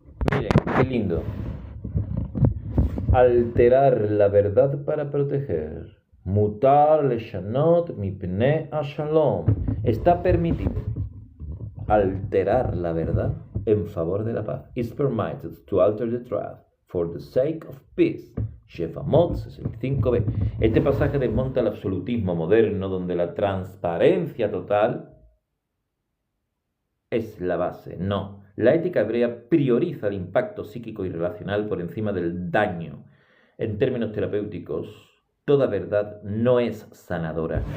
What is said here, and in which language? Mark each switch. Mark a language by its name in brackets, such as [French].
[Spanish] Miren, qué lindo. Alterar la verdad para proteger. [Hebrew] Mutar leshanot mipnei ashalom. [Spanish] Está permitido alterar la verdad en favor de la paz. [English] It's permitted to alter the truth for the sake of peace. [Spanish] Shefamot 65b. Este pasaje desmonta el absolutismo moderno, donde la transparencia total es la base. No. La ética hebrea prioriza el impacto psíquico y relacional por encima del daño. En términos terapéuticos, toda verdad no es sanadora.